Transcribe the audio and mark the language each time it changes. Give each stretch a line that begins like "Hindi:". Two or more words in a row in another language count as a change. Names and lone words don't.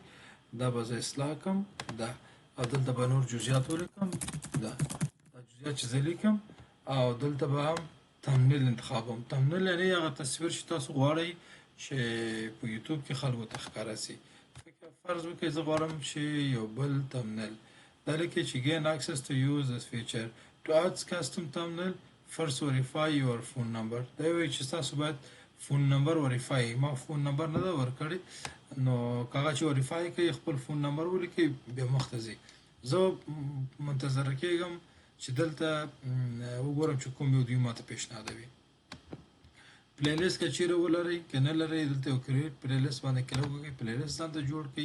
Pashto: دا به زه اصلاح کړم، دا او دلته به نور جزئیات ولیکم. دا جزئیات چې زه لیکم او دلته به هم تمنیل انتخابوم. تمنیل یعنې هغه تصویر چې تاسو غواړئ چې په یوټیوب کې خلکو ته ښکاره سي. فرض وکړئ زه غواړم چې یو بل تمنیل دا لیکي چې
English: gain access to use this feature to add custom thumbnail first verify your phone number.
Pashto: دا وایي چې تاسو باید
English: phone number verify.
Pashto: ما
English: phone number
Pashto: نه ده ورکړی، نو هغه چې وریفای کوي خپل
English: phone number
Pashto: ولیکي بیا مخته ځي. زه منتظره کېږم چې دلته وګورم چې کوم یو دوی ماته پیشنهادوي. پلی لیست که چیرې ولرئ که نه لرئ دلته یو
English: create playlist
Pashto: باندې کلیک وکړئ، پلی لیست ځانته جوړ کړئ.